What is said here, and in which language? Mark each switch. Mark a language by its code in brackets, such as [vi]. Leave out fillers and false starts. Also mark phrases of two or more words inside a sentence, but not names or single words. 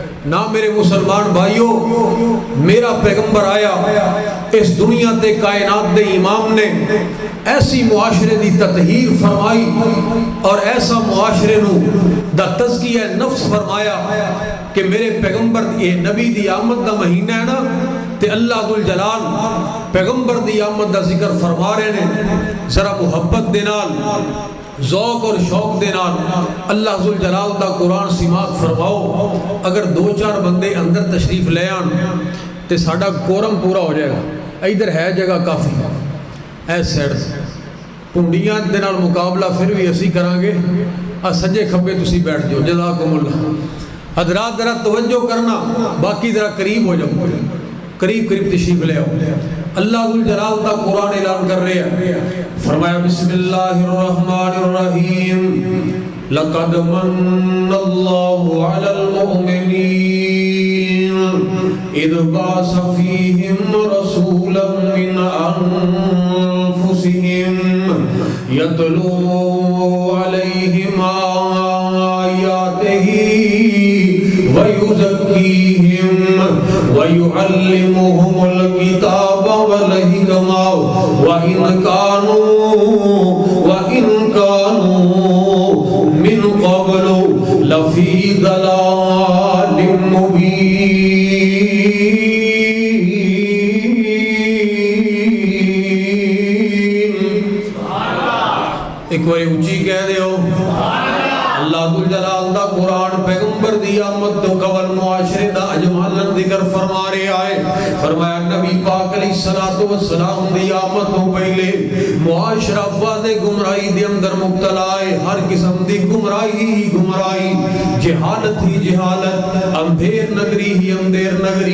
[pa] نہ میرے مسلمان بھائیوں، میرا پیغمبر آیا اس دنیا تے کائنات دے امام نے ایسی معاشرے دی تطہیر فرمائی اور ایسا معاشرے نو دا تزکیہ نفس فرمایا کہ میرے پیغمبر یہ نبی دی آمد دا مہینہ ہے نا تے اللہ ذوالجلال پیغمبر دی آمد دا ذکر فرما رہے نے، ذرا محبت دے نال ذوق اور شوق دے نال اللہ ذوالجلال دا قرآن سماعت فرماؤ۔ اگر دو چار بندے اندر تشریف لے آن تے ساڈا کورم پورا ہو جائے گا، ادھر ہے جگہ کافی، ایس سائڈ پنڈیاں دے نال مقابلہ پھر بھی اسی کران گے، سجے کھبے تسی بیٹھ جاؤ، [ar] جزاکم اللہ۔ [ur] حضرات ذرا توجہ کرنا، باقی ذرا قریب ہو جاؤ، قریب قریب تشریف لے آؤ۔ اللہ ذوالجلال کا قرآن اعلان کر رہے ہیں، فرمایا [ar] بسم اللہ الرحمن الرحیم لقد من اللہ علی المؤمنین اذ بعث فیہم رسولا من انفسہم یتلو علیہم آیاتہ ویزکیہم وَيُعَلِّمُهُمُ الْكِتَابَ وَالْحِكْمَةَ وَإِنْ كَانُوا مِنْ قَبْلُ لَفِي ضَلَالٍ مُبِينٍ۔ [pa] ایک بار اونچی کہہ دے ہو اللہ ذوالجلال دا قرآن پیغمبر دی آمد تو قبل معاشرے دا اجمالاً ذکر فرما رہے آئے، فرمایا نبی پاک علیہ السلام دی آمد تو پہلے معاشرہ وعدے گمراہی دے اندر مبتلا ہے، ہر قسم دی گمراہی ہی گمراہی، جہالت ہی جہالت، اندھیر نگری ہی اندھیر نگری۔